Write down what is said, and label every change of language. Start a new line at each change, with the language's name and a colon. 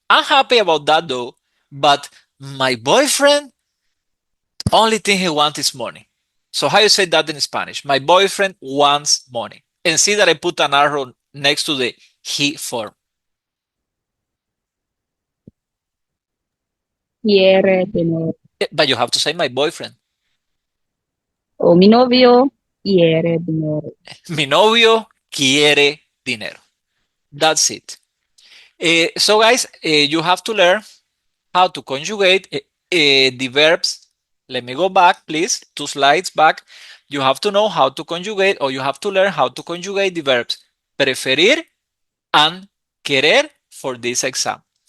English: I'm happy about that though, but my boyfriend, only thing he wants is money. So how you say that in Spanish? My boyfriend wants money. And see that I put an arrow next to the he form.
Spanish: Quiere dinero.
English: But you have to say my boyfriend.
Spanish: O mi novio quiere dinero. Mi novio quiere dinero.
English: That's it. So guys, you have to learn how to conjugate the verbs. Let me go back, please, 2 slides back. You have to know how to conjugate, or you have to learn how to conjugate the verbs preferir and querer for this exam.